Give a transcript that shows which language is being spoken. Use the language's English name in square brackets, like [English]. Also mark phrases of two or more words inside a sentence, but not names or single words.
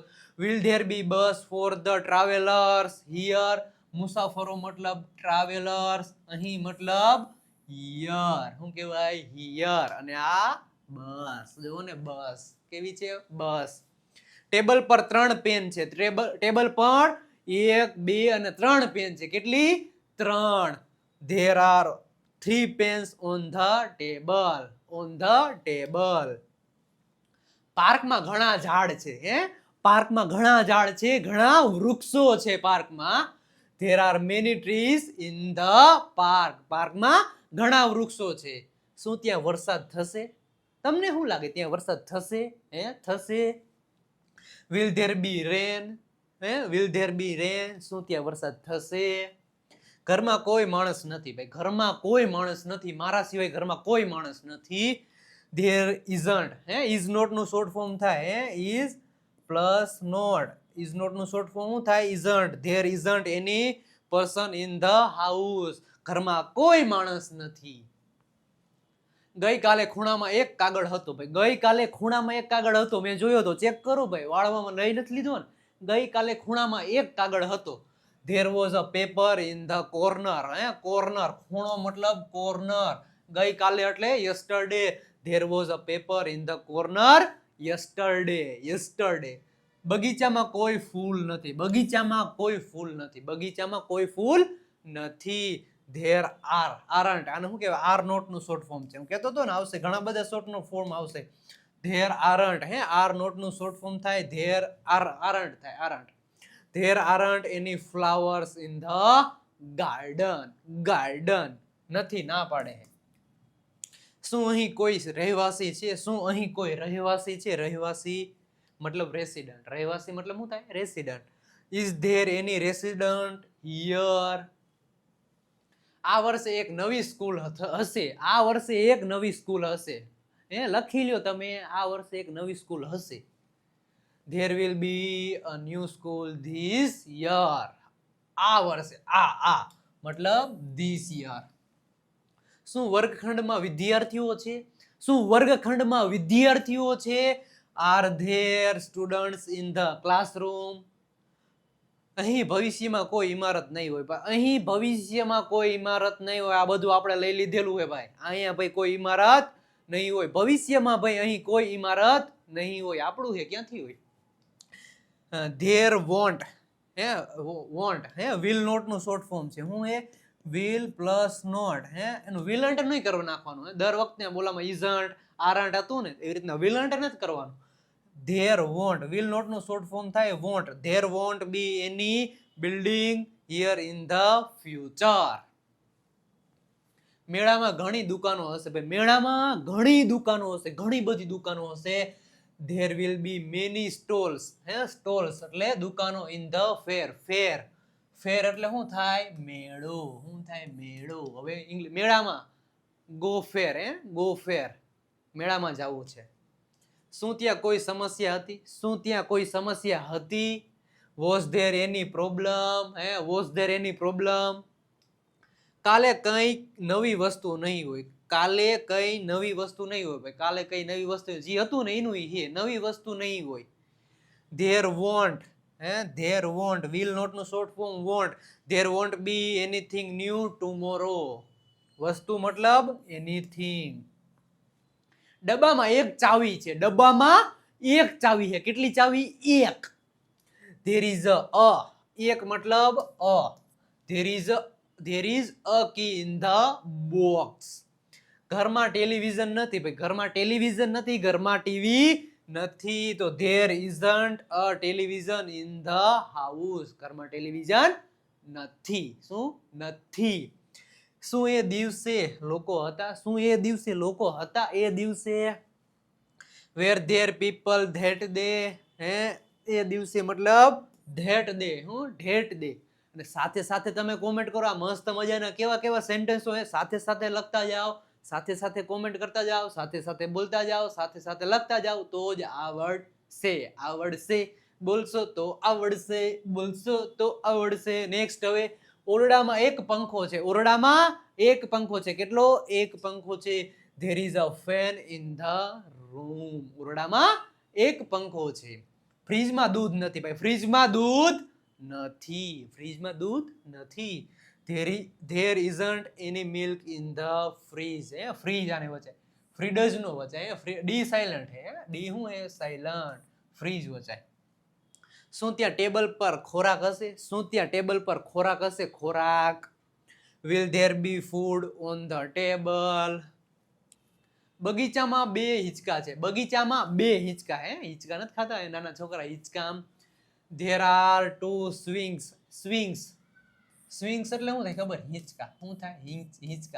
[English] will there be bus for the travellers here, [Gujarati] મુસાફરો મતલબ ટ્રાવેલર્સ, અહીં મતલબ હિયર, શું કહેવાય હિયર, અને આ બસ, જુઓ ને બસ કેવી છે બસ. ટેબલ પર 3 પેન છે, ટેબલ પર 1 2 અને 3 પેન છે, કેટલી 3. [English] there are 3 pens on the table. [Gujarati] પાર્કમાં ઘણા ઝાડ છે, પાર્કમાં ઘણા ઝાડ છે, ઘણા વૃક્ષો છે પાર્કમાં. [English] there are many trees in the park. [Gujarati] પાર્કમાં ઘણા વૃક્ષો છે. શું ત્યાં વરસાદ થશે? તમને શું લાગે ત્યાં વરસાદ થશે? થશે. [English] will there be rain? will there be rain? [Gujarati] શું ત્યાં વરસાદ થશે? ઘરમાં કોઈ માણસ નથી, ભાઈ ઘરમાં કોઈ માણસ નથી, મારા સિવાય ઘરમાં કોઈ માણસ નથી. [English] there isn't, is not [Gujarati] નું [English] short form [Gujarati] થાય, [English] is plus not, is not [Gujarati] નું [English] short form [Gujarati] શું થાય isn't. [English] there isn't any person in the house. [Gujarati] ઘરમાં કોઈ માણસ નથી. ગઈકાલે ખૂણામાં એક કાગળ હતો, ભાઈ ગઈકાલે ખૂણામાં એક કાગળ હતો, મેં જોયો તો, ચેક કરો ભાઈ, વાળવામાં લઈ નથી લીધો ને. ગઈકાલે ખૂણામાં એક કાગળ હતો. [English] there was a paper in the corner. [Gujarati] કોર્નર, ખૂણો મતલબ કોર્નર. ગઈકાલે એટલે yesterday. [English] there was a paper in the corner yesterday. [Gujarati] બગીચામાં કોઈ ફૂલ નથી, બગીચામાં કોઈ ફૂલ નથી, બગીચામાં કોઈ ફૂલ નથી. [English] there aren't, [Gujarati] આને શું કહેવાય [English] are not [Gujarati] નું [English] short form [Gujarati] છે, હું કહેતો હતો ને આવશે, ઘણા બધા શોર્ટ નું ફોર્મ આવશે. [English] there aren't, are not [Gujarati] નું [English] short form [Gujarati] થાય [English] there aren't [Gujarati] થાય aren't. [English] there aren't any flowers in the garden. [Gujarati] નથી, ના પાડે. શું અહીં કોઈ રહેવાસી છે? શું અહીં કોઈ રહેવાસી છે? રહેવાસી મતલબ રેસિડન્ટ, રહેવાસી મતલબ શું થાય રેસિડન્ટ. [English] is there any resident here? [Gujarati] આ વર્ષે એક નવી સ્કૂલ હશે, આ વર્ષે એક નવી સ્કૂલ હશે, લખી લ્યો તમે, આ વર્ષે એક નવી સ્કૂલ હશે. [English] there will be a new school this year. [Gujarati] આ વર્ષે આ મતલબ [English] this year. [Gujarati] શું વર્ગખંડમાં વિદ્યાર્થીઓ છે? શું વર્ગખંડમાં વિદ્યાર્થીઓ છે? [English] are there students in the classroom? [Gujarati] અહીં ભવિષ્યમાં કોઈ ઇમારત નહીં હોય, અહીં ભવિષ્યમાં કોઈ ઇમારત નહીં હોય, આ બધું આપણે લઈ લીધેલું હોય ભાઈ. અહીંયા ભાઈ કોઈ ઇમારત નહીં હોય, ભવિષ્યમાં ભાઈ અહીં કોઈ ઇમારત નહીં હોય, આપણું છે ક્યાંથી હોય. [English] there won't, will not [Gujarati] નું [English] short form [Gujarati] છે, હું [English] will plus not, [Gujarati] એનું વિલન્ટ નહીં કરવા નાખવાનું, દર વખતે બોલામાં [English] isn't aren't [Gujarati] હતું ને એવી રીતના વિલન્ટ નથી કરવાનું. [English] there won't, will not [Gujarati] નું [English] short form [Gujarati] થાય won't. [English] there won't be any building here in the future. [Gujarati] મેળામાં ઘણી દુકાનો હશે, ભાઈ મેળામાં ઘણી દુકાનો હશે, ઘણી બધી દુકાનો હશે. [English] there will be many stalls, stalls [Gujarati] એટલે દુકાનો [English] in the fair. [Gujarati] fair એટલે શું થાય મેળો, શું થાય મેળો. હવે મેળામાં [English] go fair, go fair, [Gujarati] મેળામાં જવું છે. શું ત્યાં કોઈ સમસ્યા હતી? શું ત્યાં કોઈ સમસ્યા હતી? [English] was there any problem? was there any problem? [Gujarati] કાલે કઈ નવી વસ્તુ નહીં હોય, કાલે કઈ નવી વસ્તુ નહીં હોય, ભાઈ કાલે કઈ નવી વસ્તુ જે હતું ને એનું નવી વસ્તુ નહીં હોય. [English] there won't, there won't, will not [Gujarati] નું [English] short form [Gujarati] won't. [English] there won't be anything new tomorrow. [Gujarati] વસ્તુ મતલબ anything. ડબ્બામાં એક ચાવી છે, ડબ્બામાં એક ચાવી છે, કેટલી ચાવી? એક. [English] there is a [Gujarati] એક મતલબ [English] there is a key in the box. [Gujarati] ઘરમાં ટેલિવિઝન નથી, ભાઈ ઘરમાં ટેલિવિઝન નથી, ઘરમાં ટીવી નથી, તો [English] there isn't a television in the house. [Gujarati] ઘરમાં ટેલિવિઝન નથી. શું નથી? શું એ દિવસે લોકો હતા? શું એ દિવસે લોકો હતા? એ દિવસે [English] were there people that day? [Gujarati] એ દિવસે મતલબ [English] that day, that day. [Gujarati] અને સાથે સાથે તમે કોમેન્ટ કરો, આ મસ્ત મજાના કેવા કેવા સેન્ટેન્સો છે, સાથે સાથે લખતા જાઓ, સાથે સાથે કોમેન્ટ કરતા જાઓ, સાથે સાથે બોલતા જાઓ, સાથે સાથે લખતા જાઓ, તો જ આવડશે. બોલશો તો આવડશે, બોલશો તો આવડશે. નેક્સ્ટ હવે ઓરડામાં એક પંખો છે, ઓરડામાં એક પંખો છે, કેટલો? એક પંખો છે. [English] there is a fan in the room. [Gujarati] ઓરડામાં એક પંખો છે. ફ્રીજમાં દૂધ નથી ભાઈ, ફ્રીજમાં દૂધ નથી. [English] There isn't any milk in the fridge. [Gujarati] ફ્રીજ આને વચાય, ફ્રી ડઝ નો વચાય, [English] D silent [Gujarati] હે, ડી હું હે સાયલન્ટ, ફ્રીજ વચાય. શું ત્યાં ટેબલ પર ખોરાક હશે? શું ત્યાં ટેબલ પર ખોરાક હશે? ખોરાક. [English] Will there be food on the table? [Gujarati] બગીચામાં બે હિંચકા છે. બગીચામાં બે હિંચકા, હિંચકા નથી ખાતા નાના છોકરા, હિંચકા. [English] There are two swings. Swings [Gujarati] એટલે શું થાય ખબર? હિંચકા. શું થાય? હિંચકા.